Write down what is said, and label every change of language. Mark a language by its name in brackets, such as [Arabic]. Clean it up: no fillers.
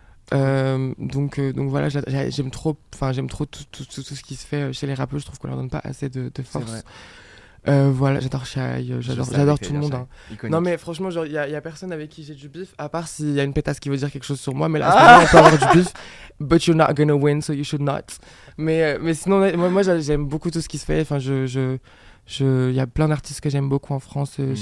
[French] Donc voilà, j'aime trop tout ce qui se fait chez les rappeurs. Je trouve qu'on leur donne pas assez de force. Voilà, j'adore Shai, j'adore tout le monde. Hein. Non mais franchement, genre, y a personne avec qui j'ai du bif, à part s'il y a une pétasse qui veut dire quelque chose sur moi, mais là, on peut avoir du bif. [English] But you're not gonna win, so you should not. [French] Mais sinon, moi j'aime beaucoup tout ce qui se fait. Enfin, y a plein d'artistes que j'aime beaucoup en France.